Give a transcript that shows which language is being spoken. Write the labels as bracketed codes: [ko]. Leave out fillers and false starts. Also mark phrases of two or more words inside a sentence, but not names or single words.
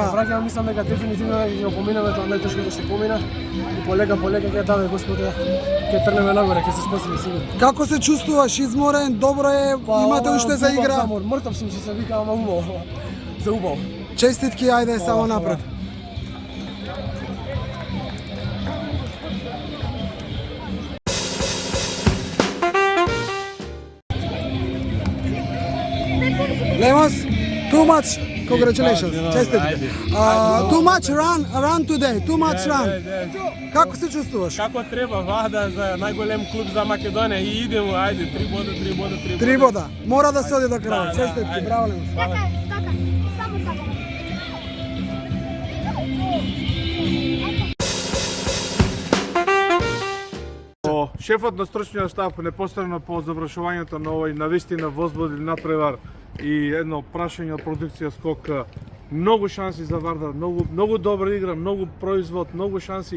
[mk] Враќам, мислам дека дефинитивно ќе го поминаме тоа најтешкото што помина. И полека ќе даде Господе, ќе тргнеме нагоре, ќе се спасиме сигурно. Како се чувствуваш? Изморен, добро е, имате уште за игра? Мртов сум, што се вика, ама убаво. За убаво. Честитки, ајде, само напред. [en] Lemos, too much. Congratulations. Честитки. Too much run today. Too much run. [mk] Како се чувствуваш? Како треба, вада за најголем клуб за Македонија и идемо, ајде, 3 бода. 3 бода. Мора да се оди до крај. Честитки, браво, Лемос. Така, само така. Шефот на стручниот штаб непосредно по завршувањето на овој навистина возбудил натпревар и едно прашање од продукција скок, многу шанси за Вардар, многу добра игра, многу производ, многу шанси.